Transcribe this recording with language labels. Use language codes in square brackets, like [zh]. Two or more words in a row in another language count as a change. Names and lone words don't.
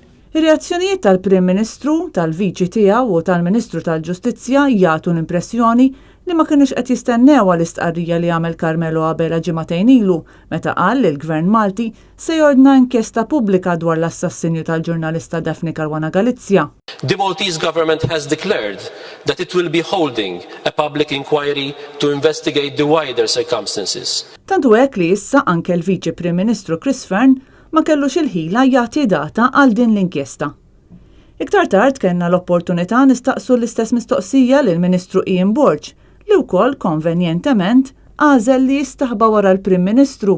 [mt] Ir-reazzjonijiet tal-Prim Ministru, tal-Viċi tiegħu u tal-Ministru tal-Ġustizzja jagħtu l-impressjoni li ma kienux qed jistennew għall-istqarrija li għamel Carmelo Abela ġimagħtejn ilu meta qal li l-Gvern Malti se jordna inkjesta pubblika dwar l-assassinju tal-ġurnalista Daphne Caruana Galizia. [en] The Maltese government has declared that it will be holding a public inquiry to investigate the wider circumstances. [mt] Tantu hekk li issa anke l-Viċi Prim Ministru Chris Fearn ma kellux il-ħila jagħti data għal din l-inkjesta. Iktar tard kellna l-opportunità nistaqsu l-istess mistoqsija lil Ministru Ian Borg li wkoll konvenjentement għażel li jistaħba wara l-Prim Ministru.